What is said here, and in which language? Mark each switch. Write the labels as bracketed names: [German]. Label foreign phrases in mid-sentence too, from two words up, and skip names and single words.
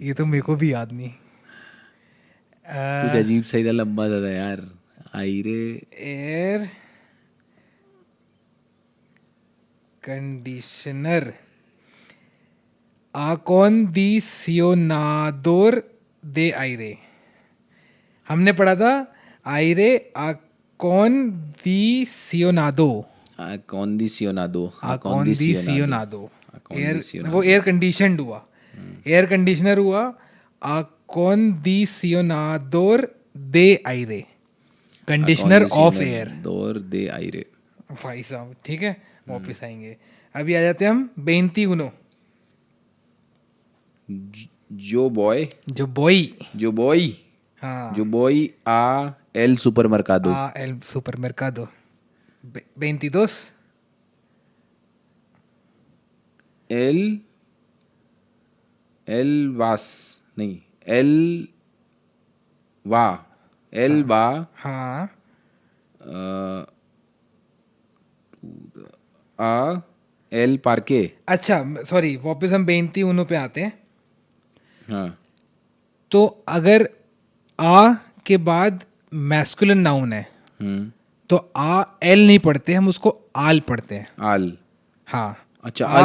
[Hindi] ये तो मेरे को भी याद नहीं. कुछ अजीब सा ही था, लंबा सा था यार। [Spanish] आयरे [English] air conditioner [Spanish] acondicionador de aire। [Hindi] हमने पढ़ा था [Spanish] aire acondicionado। acondicionado acondicionado एयर, acondicionado [Hindi] वो [English] air conditioned [Hindi] हुआ, [English] air conditioner [Hindi] हुआ [Spanish] acondicionador de aire, [English] conditioner of air. [Spanish] acondicionador de aire। [Hindi] भाई साहब ठीक है, वापस आएंगे। अभी आ जाते हैं हम 21। [Spanish] yo voy yo voy, yo voy [Hindi] हाँ, [Spanish] yo voy a el supermercado। a el supermercado। 22 el el vas नहीं el va [Hindi] हाँ, [Spanish] a el parque। [Hindi] अच्छा सॉरी, वापस हम 21 पे आते हैं। हाँ तो अगर आ के बाद [English] masculine noun [Hindi] है तो [Spanish] a el [Hindi] नहीं पढ़ते, हम उसको आल पढ़ते हैं। [Spanish] आल। [Hindi] हाँ, अच्छा [Spanish] आ